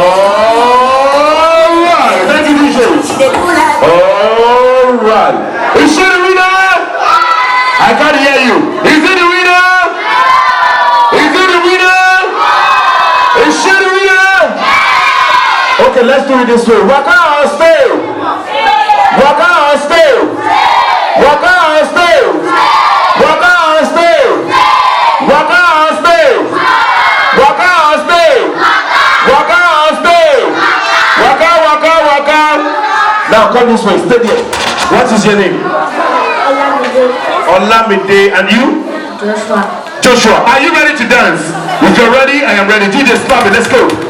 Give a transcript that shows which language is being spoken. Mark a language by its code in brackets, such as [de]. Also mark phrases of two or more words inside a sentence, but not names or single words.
[en] Alright, thank you, DJ. Alright. Is she the winner? I can't hear you. Is it the winner? Is it the winner? Is she the winner? Okay, let's do it this way. Waka or stay? Waka or stay? Waka or stay? Waka or stay? Waka or stay? Waka or stay? Waka or stay? Waka, waka, waka. Now come this way, stay there. What is your name? Olamide. And you? Joshua. Joshua. Are you ready to dance? If you're ready, I am ready. DJ stop it, let's go.